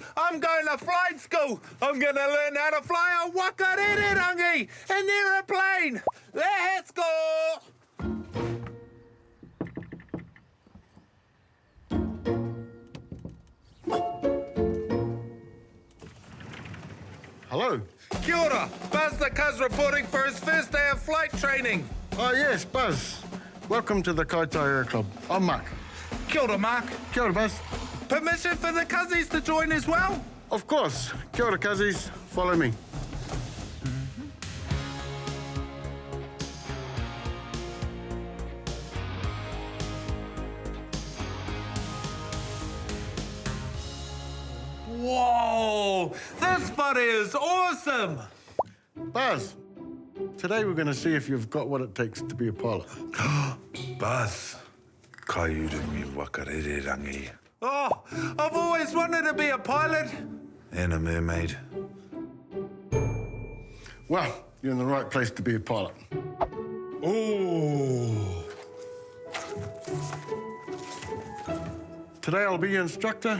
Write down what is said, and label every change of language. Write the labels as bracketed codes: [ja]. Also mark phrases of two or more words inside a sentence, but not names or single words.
[en] I'm going to flight school. I'm going to learn how to fly a wakarererangi, an aeroplane. Let's go! Hello. [mi] Kia ora. [en] Buzz the Cuz reporting for his first day of flight training. Oh, yes, Buzz. Welcome to the Aotearoa Club. I'm Mark. [mi] Kia ora, Mark. Kia ora, Buzz. [en] Permission for the cousins to join as well? Of course. [mi] Kia ora, [en] cousins. Follow me. Whoa! This buddy is awesome! Buzz, today we're going to see if you've got what it takes to be a pilot. Buzz, [mi] kaiuru mi wakarererangi. [en] Oh, I've always wanted to be a pilot. And a mermaid. Well, you're in the right place to be a pilot. Oh. Today I'll be your instructor.